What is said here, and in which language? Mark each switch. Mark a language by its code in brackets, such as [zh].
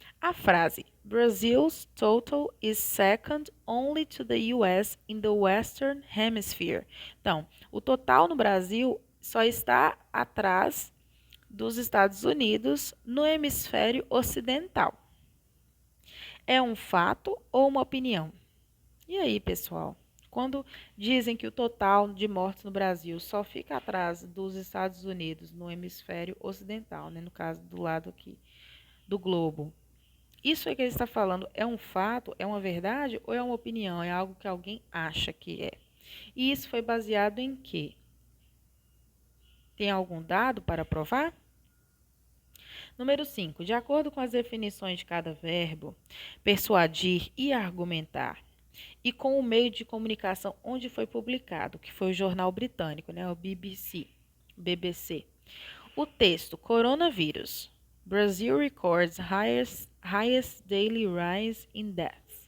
[pt] A frase [en] Brazil's total is second only to the US in the Western Hemisphere. [pt] Então, o total no Brasil só está atrás dos Estados Unidos no hemisfério ocidental. É um fato ou uma opinião? E aí, pessoal? Quando dizem que o total de mortes no Brasil só fica atrás dos Estados Unidos no hemisfério ocidental, né, no caso do lado aqui do globo, isso é que ele está falando é um fato, é uma verdade ou é uma opinião? É algo que alguém acha que é? E isso foi baseado em quê? Tem algum dado para provar? Número 5. De acordo com as definições de cada verbo, persuadir e argumentar, e com o meio de comunicação onde foi publicado, que foi o jornal britânico, né, o BBC. O texto Coronavírus. [en] Brazil records highest daily rise in deaths.